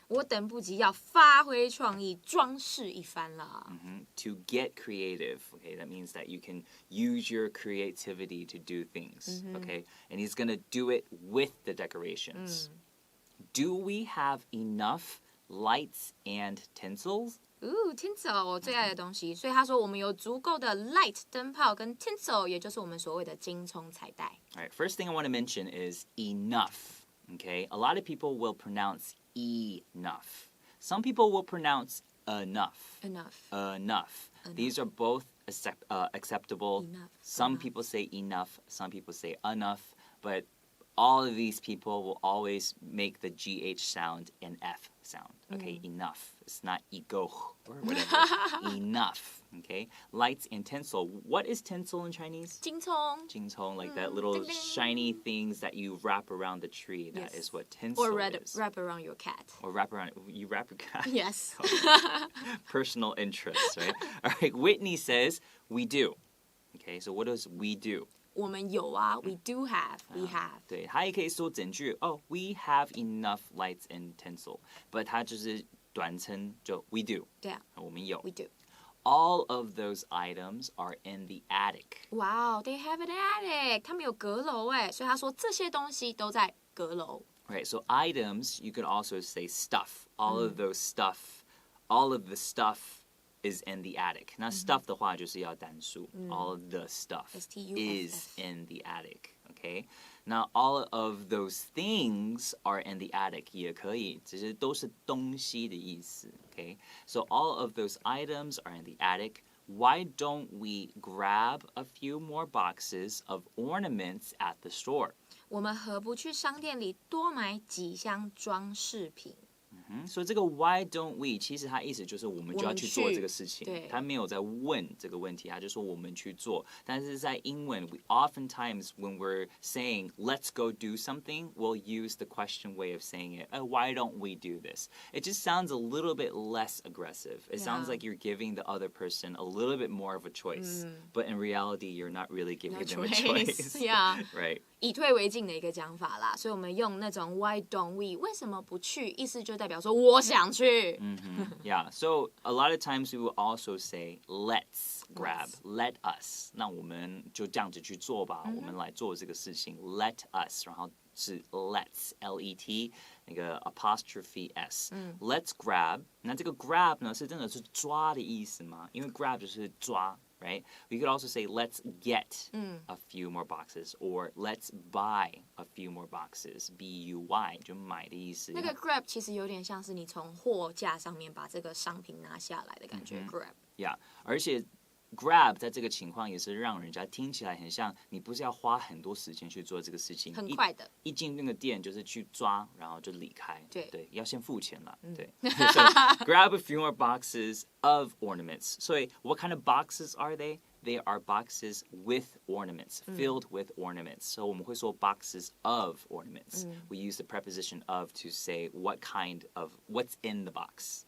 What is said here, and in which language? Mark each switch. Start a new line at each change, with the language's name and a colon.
Chinese: 我等不及要发挥创意，装饰一番啦。
English: To get creative, okay, that means that you can use your creativity to do things, okay? And he's gonna do it with the decorations. Do we have enough lights and tinsels?
Chinese: Tinsel 我最爱的东西，所以他说我们有足够的 light 灯泡跟 tinsel， 也就是我们所谓的金葱彩带。
English: All right, first thing I want to mention is enough. Okay, a lot of people will pronounce enough. Some people will pronounce enough. Enough. These are both acceptable. Enough. Some people say enough. Some people say enough. But all of these people will always make the GH sound an F sound. Okay, enough. It's not ego or whatever. Enough. Okay, lights and tinsel. What is tinsel in Chinese?
Chinese: 金葱.
English: 金葱, like that little shiny things that you wrap around the tree. That is what tinsel or is. Wrap around your cat. Or wrap around, you wrap your cat? Yes. Personal interests, right? All right, Whitney says, we do. Okay, so what does we do?
Chinese: 我们有啊
English: we do have, we have.
Chinese: 对，它也可以说整句
English: we have enough lights and tinsel.
Chinese: But 它就是短称就
English: we do.
Chinese: 对啊，我们有
English: we do. All of those items are in the attic. Wow, they have an attic.
Chinese: 他们有阁楼哎，所以他说这些东西都在阁楼。
English: Right, so items, you could also say stuff. All of those stuff, all of the stuff is in the attic.
Chinese: 那 stuff 的话就是要单数。
English: All of the stuff is in the attic. Okay? Now, all of those things are in the attic
Chinese: 也可以，只是都是东西的意思。
English: Okay? So all of those items are in the attic. Why don't we grab a few more boxes of ornaments at the store?
Chinese: 我们何不去商店里多买几箱装饰品所以这个
English: why don't we
Chinese: 其实它意思就是我们就要去做这个事情，他没有在问这个问题，他就说我们去做。但是在英文
English: we oftentimes when we're saying let's go do something, we'll use the question way of saying it. Why don't we do this? It just sounds a little bit less aggressive. It sounds like you're giving the other person a little bit more of a choice, but in reality you're not really giving them a choice. Yeah. Right.
Chinese: 以退为进的一个讲法啦，所以我们用那种
English: why don't we
Chinese: 为什么不去，意思就代表说我想去。
English: Yeah, so a lot of times we will also say let's grab, let us.
Chinese: 那我们就这样子去做吧，我们来做这个事情
English: let us，
Chinese: 然后是 let's L-E-T 那个 apostrophe s，
English: let's grab。
Chinese: 那这个 grab 呢是真的是抓的意思吗？因为 grab 就是抓。
English: Right? We could also say, let's get a few more boxes, or let's buy a few more boxes.
Chinese: B-U-Y 就买的意思。那个 grab 其实有点像是你从货架上面把这个商品拿下来的感觉。
English: grab.
Chinese: Yeah, 而且 grab 在这个情况也是让人家听起来很像你不是要花很多时间去做这个事情，很快的。一进那个店就是去抓，然后就离开。对，要先付钱啦。对。
English: So grab a few more boxes of ornaments. So what kind of boxes are they? They are boxes with ornaments, filled with ornaments. So
Chinese: 我们会说
English: boxes of ornaments. We use the preposition of to say what kind of, what's in the box.